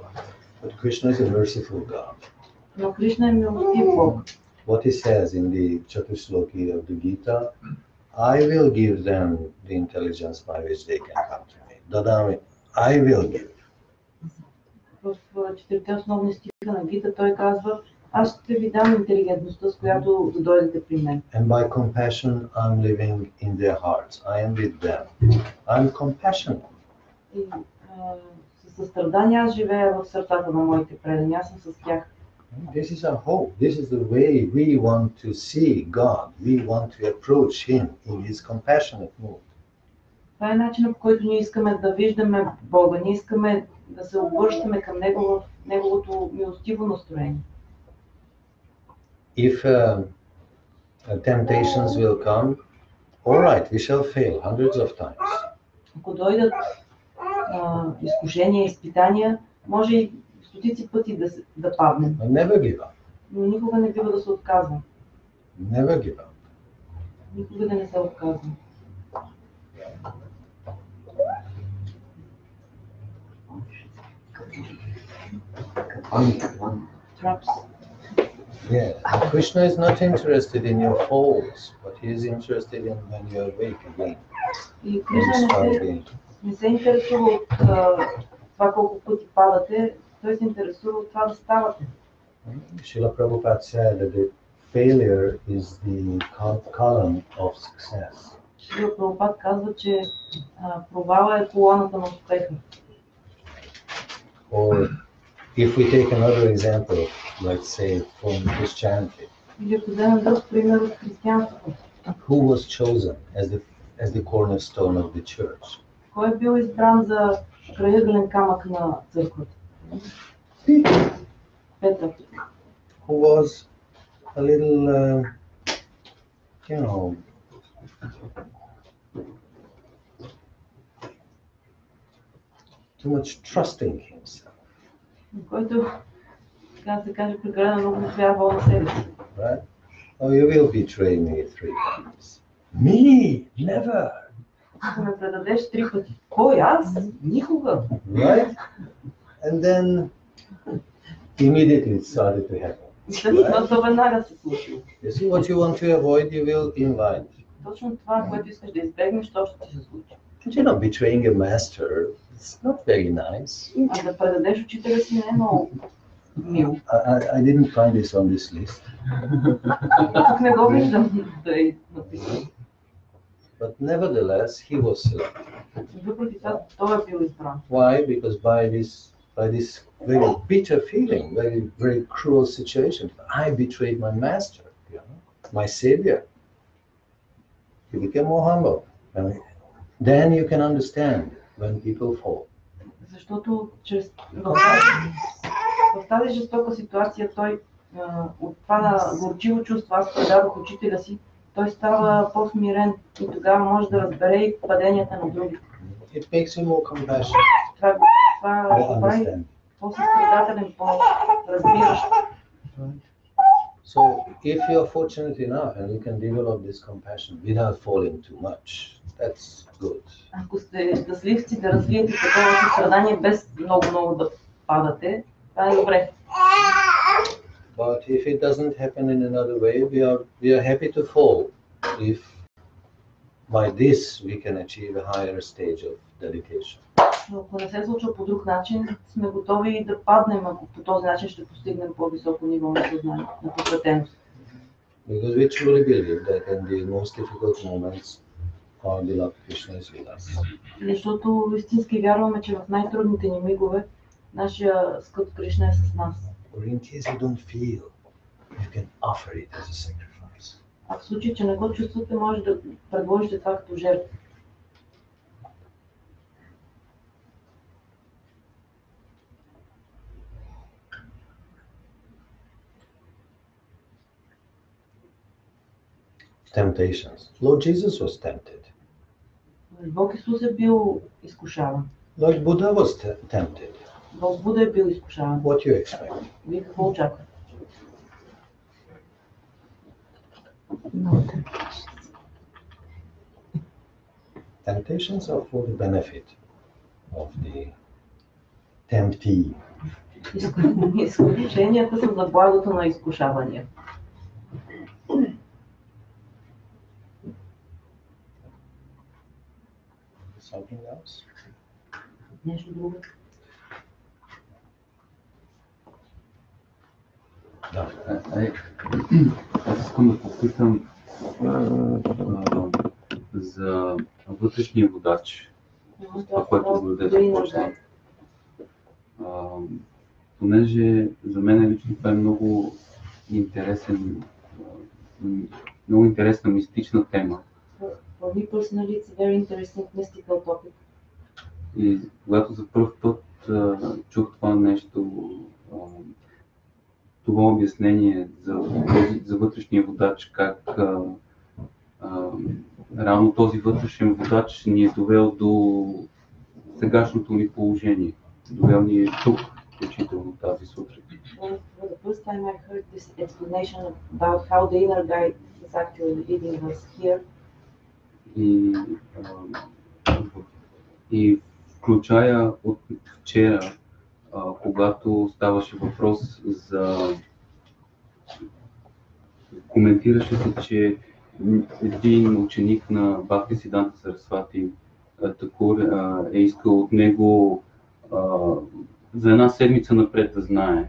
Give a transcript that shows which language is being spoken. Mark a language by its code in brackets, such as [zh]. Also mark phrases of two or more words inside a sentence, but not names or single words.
[en] But Krishna is a merciful God. [bg] Но Кришна е милостив Бог. [en] What he says in the Chatusloki of the Gita, I will give them the intelligence by which they can come to me. Dadami, I will give. [bg] В четирите основни стиха на Гита той казва, аз ще ви дам интелигентността, с която да дойдете при мен. [en] And by compassion, I'm living in their hearts. I am with them. I'm compassionate. [bg] И със състрадание аз живея в сърцата на моите предани, аз съм с тях. [en] This is our hope. This is the way we want to see God. We want to approach Him in His compassionate mood. [bg] Това е начинът, по който ние искаме да виждаме Бога. Ние искаме да се обръщаме към Него в Неговото милостиво настроение. [en] If temptations will come, all right, we shall fail hundreds of times. [bg] Ако дойдат изкушения, изпитания, може и стотици пъти да паднем. [en] But never give up. [bg] Но никога не бива да се отказвам. [en] Never give up. [bg] Никога да не се отказвам. [en] Traps. Yeah, Krishna is not interested in your falls, but he is interested in when you awake again. [bg] И Кришна не се интересува от това колко пъти падате, той се интересува от това да ставате. [en] Srila Prabhupada said that the failure is the column of success. [bg] Шрила Прабхупад казва, че провала е колоната на успеха. [en] Or if we take another example, let's say from Christianity, [bg] Или ако вземем друг пример от християнството. [en] who was chosen as the cornerstone of the church? [bg] Кой е бил избран за крайъгълен камък на църквата? Петър. [en] Who was a little, too much trusting himself. [bg] Който, така се каже, прекалено много вярвал на себе си. [en] Right? Oh, you will betray me 3 times. Me? Never. [bg] Ако ме предадеш 3 пъти. Кой? Аз? Никога. [en] Right? And then immediately it started to happen. [bg] И след това веднага се случило. [en] You see what you want to avoid, you will invite. [bg] Точно това, което искаш да избегнеш, то ще ти се случи. [en] But betraying a master, it's not very nice. [bg] А да предадеш учителя си не е много мило. [en] I didn't find this on this list. [bg] Тук не го виждам да е написано. [en] But nevertheless, he was selected. [bg] Въпреки това, той е бил избран. [en] Why? Because by this very bitter feeling, very cruel situation, I betrayed my master, my savior. He became more humble. Then you can understand when people fall. [bg] Защото в тази жестока ситуация той от това горчиво чувство, аз предадох учителя си, той става по-смирен и тогава може да разбере и паденията на другите. [en] It makes you more compassionate. [bg] Това го прави по-състрадателен, по-разбиращ. [en] So if you are fortunate enough and you can develop this compassion without falling too much, that's good. [bg] Ако сте щастливци да развиете такова състрадание без много да падате, това е добре. [en] But if it doesn't happen in another way, we are happy to fall if by this we can achieve a higher stage of dedication. [bg] Но ако не се случва по друг начин, сме готови да паднем, ако по този начин ще постигнем по-високо ниво на съзнание, на посветеност. [en] Because we truly believe that in the most difficult moments, our beloved Krishna is with us. [bg] Защото истински вярваме, че в най-трудните ни мигове нашия скъп Кришна е с нас. [en] Or in case you don't feel, you can offer it as a sacrifice. [bg] А в случай, че не го чувствате, може да предложите това като жертва. [en] Temptations. Lord Jesus was tempted. [bg] Бог Исус е бил изкушаван. [en] Lord Buddha was tempted. [bg] Бог Буда е бил изкушаван. [en] What you expect? [bg] Вие какво очаквате? [en] Temptations are for the benefit of the temptee. [bg] Изкушенията са за благото на изкушавания. [en] Something else? [bg] Нещо друго? Да. Аз искам да попитам за вътрешния водач, това, което Гурудев започна. Понеже за мен лично това е много интересна мистична тема. [en] For me personally, it's a very interesting mystical topic. [bg] И когато за първ път чух това нещо, това обяснение за вътрешния водач, как реално този вътрешен водач ни е довел до сегашното ни положение. Довел ни е тук, включително тази сутрин. [en] For the first time I heard this explanation about how the inner guide is actually leading us here. [bg] И включая от вчера, когато ставаше въпрос за... Коментираше се, че един ученик на Бхакти Сиданта Сарасвати Такур е искал от него за една седмица напред да знае.